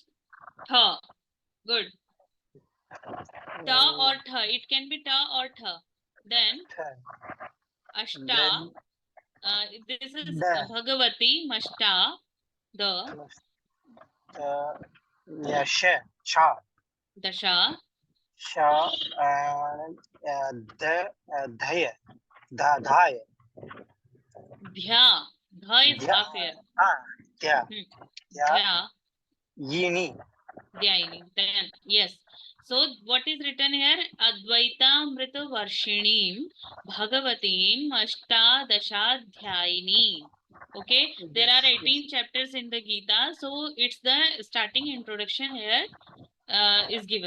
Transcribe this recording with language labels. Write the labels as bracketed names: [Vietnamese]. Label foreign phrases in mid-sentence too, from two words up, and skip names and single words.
[English] Tha. Good. Ta or tha. It can be ta or tha. Then ashta. This is Bhagavati, Mashta, the. Yeah, [Sanskrit] Sha. Dasha. Sha and Dhaya. Dhaya. [English] Dhya. Dha is half here. Yeah. [Sanskrit] Dhya. Yini. Dhyaini. [English] Then, yes. So, what is written here? [Sanskrit] अद्वैत अमृत वर्षिणीं भगवतीं अष्ट दश ध्यायिनी. [English] Okay, there are 18 chapters in the Gita, so it's the starting introduction here is given.